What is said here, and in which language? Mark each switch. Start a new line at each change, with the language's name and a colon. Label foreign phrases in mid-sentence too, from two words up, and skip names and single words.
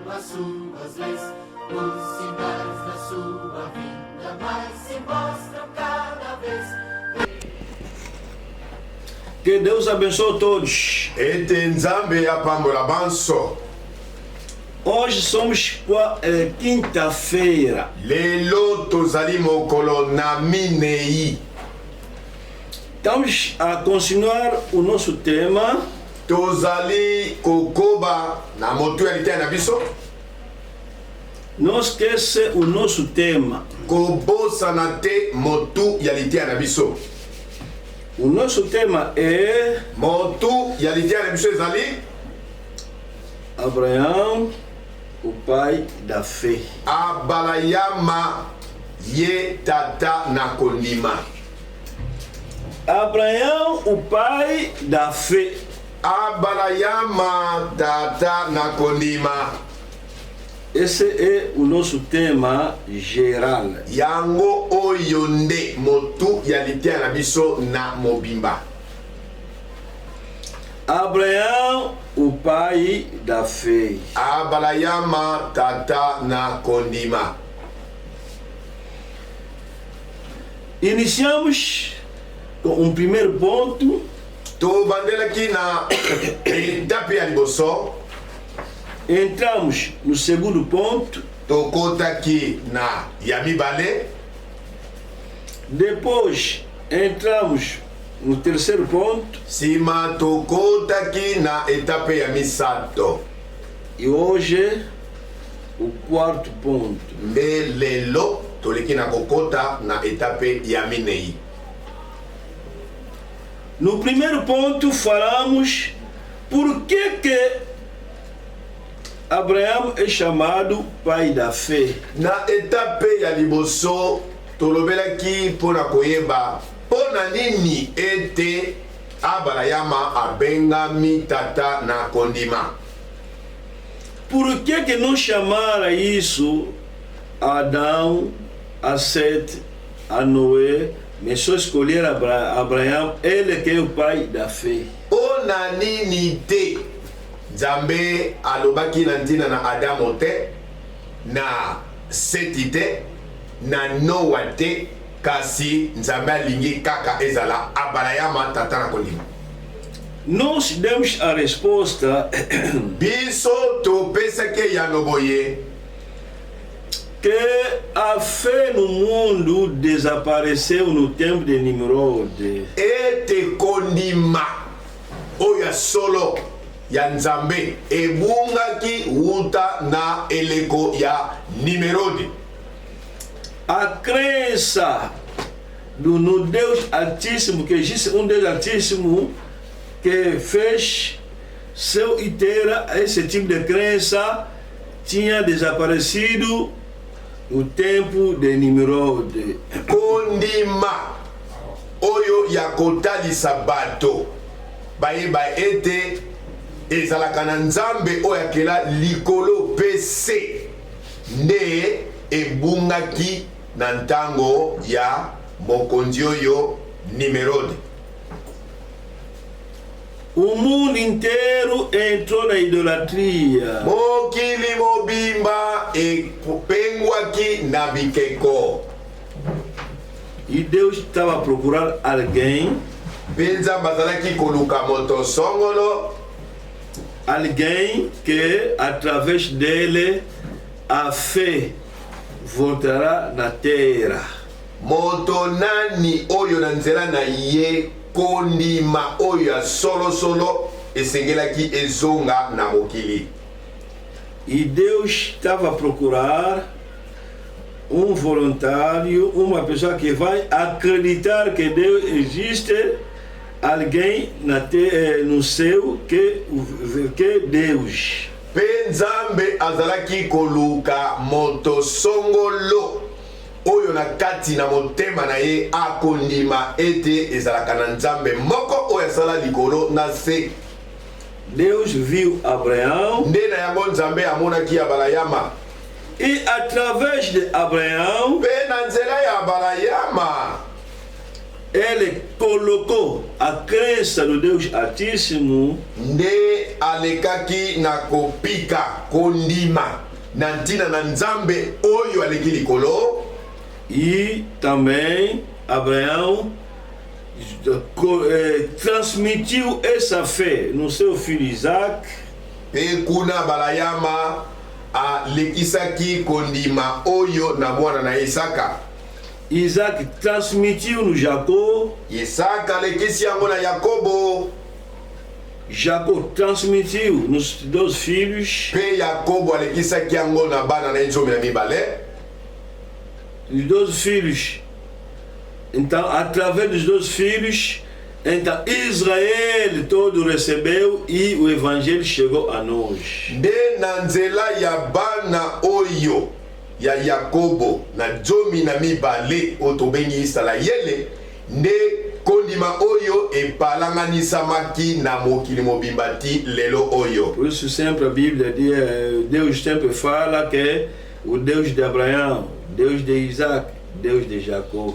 Portuguese: suas leis, os sinais da sua vinda mais se mostram cada vez. Que Deus abençoe todos.
Lingala: Ete nzambe apambola banso.
Portuguese: Hoje somos quinta-feira.
Lingala: Lelo tozali mokolo na minei.
Portuguese: Estamos a continuar o nosso tema.
Lingala: Tozali kokoba na motu ya litia na biso.
Portuguese: Não esqueça o nosso tema.
Lingala: Kobosa na te motu ya litia na biso.
Portuguese: O nosso tema é
Lingala: Motu ya litia na biso ezali
Portuguese: Abraão, o pai da fé.
Lingala: Abalayama ye tata na kondima.
Portuguese: Abraão, o pai da fé.
Lingala: Abalayama tata na kondima.
Portuguese: Esse é o nosso tema geral.
Lingala: Yango oyo nde motu ya litia na biso na mobimba.
Portuguese: Abraão, o pai da fé.
Lingala: Abalayama tata na kondima.
Portuguese: Iniciamos com primeiro ponto.
Lingala: Tobandelaki na etape ya liboso.
Portuguese: Entramos no segundo ponto.
Lingala: Tokotaki na ya mibale.
Portuguese: Depois entramos no terceiro ponto.
Lingala: Sima tokotaki na etape ya misato.
Portuguese: E hoje o quarto ponto.
Lingala: Nde lelo toleki na kokota na etape ya minei.
Portuguese: No primeiro ponto falamos por que Abraão é chamado pai da fé.
Lingala: Na etape ya liboso tolobelaki mpona koyeba mpona nini ete Abalayama abengami tata na kondima.
Portuguese: Por que não chamara isso a Adão, a Sete, a Noé, mas só escolher Abraão, ele que é o pai da fé?
Lingala: Mpona nini te Nzambe alobaki na ntina na Adamo te, na Seti te, na Noa te, kasi Nzambe alingi kaka ezala Abalayama tata na kondima.
Portuguese: Nós demos a resposta
Lingala: Biso topesaki yango boye
Portuguese: que a fé no mundo desapareceu no tempo de Nimrod.
Lingala: ete kondima oya solo ya Nzambe ebungaki wuta na eleko ya Nimerode.
Portuguese: A crença no Deus Altíssimo, que existe um Deus Altíssimo que fez seu e terra, esse tipo de crença tinha desaparecido no tempo de Nimrod.
Lingala: Kondima oyo ya kotalisa bato bayeba ete ezalaka na Nzambe oyo akela likolo pese nde ebungaki na ntango ya mokonzi oyo Nimerode.
Portuguese: O mundo inteiro entrou na idolatria.
Lingala: Mokili mobimba epengwaki na bikeko.
Portuguese: E Deus estava a procurar alguém,
Lingala: Penza bazalaki koluka moto songolo,
Portuguese: alguém que através dele a fé voltará na terra.
Lingala: moto nani oyo na nzela na ye kondima oyo ya solo esengelaki ezonga na mokili.
Portuguese: E Deus estava a procurar um voluntário, uma pessoa que vai acreditar que Deus existe, alguém no céu que Deus.
Lingala: Pe Nzambe azalaki koluka moto songolo oyo na kati na motema na ye akondima ete ezalaka na Nzambe moko oyo asala likolo na se.
Portuguese: Deus viu Abraão.
Lingala: Nde na yango Nzambe amonaki Abalayama.
Portuguese: E através de Abraão,
Lingala: Pe na nzela ya Abalayama,
Portuguese: ele colocou a crença no Deus Altíssimo
Lingala: nde alekaki na kopika kondima na ntina na nzambe oyo aleki likolo.
Portuguese: E também Abraão transmitiu essa fé no seu filho Isaac.
Lingala: Pe kuna Abalayama alekisaki kondima oyo na mwana na Isaka.
Portuguese: Isaac transmitiu no Jacó.
Lingala: Isaka alekisi yango na Yakobo.
Portuguese: Jacó transmitiu nos 12 filhos.
Lingala: Pe Yakobo alekisaki yango na bana na nzomi na mibale.
Portuguese: Os 12 filhos. Então, através dos 12 filhos, então Israel todo recebeu e o evangelho chegou a nós.
Lingala: De na nzela ya bana oyo ya Yakobo na nzomi na mibale otobengi Israele, nde kondima oyo epalanganisamaki na mokili mobimba ti lelo oyo.
Portuguese: Por isso sempre a Bíblia diz, Deus sempre fala que o Deus de Abraão, Deus de Isaac, Deus de Jacó.